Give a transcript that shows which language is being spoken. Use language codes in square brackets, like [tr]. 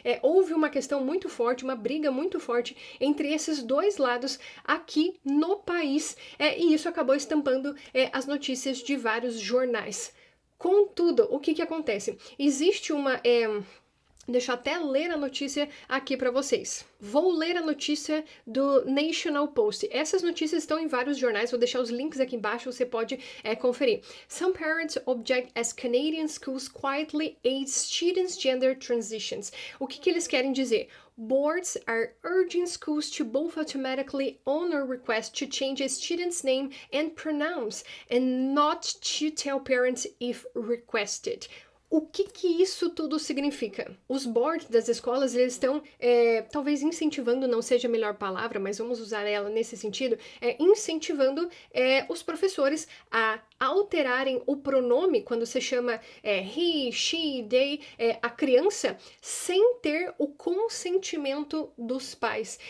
[pt] Houve uma questão muito forte, uma briga muito forte entre esses dois lados aqui no país, e isso acabou estampando as notícias de vários jornais. Contudo, o que acontece? Existe uma... Deixa eu até ler a notícia aqui para vocês. Vou ler a notícia do National Post. Essas notícias estão em vários jornais, vou deixar os links aqui embaixo, você pode conferir. [en] Some parents object as Canadian schools quietly aid students' gender transitions. [pt] O que eles querem dizer? [en] Boards are urging schools to both automatically honor requests to change a student's name and pronouns, and not to tell parents if requested. [pt] O que isso tudo significa? Os boards das escolas, eles estão, talvez incentivando, não seja a melhor palavra, mas vamos usar ela nesse sentido, incentivando os professores a alterarem o pronome quando se chama he, she, they, a criança, sem ter o consentimento dos pais.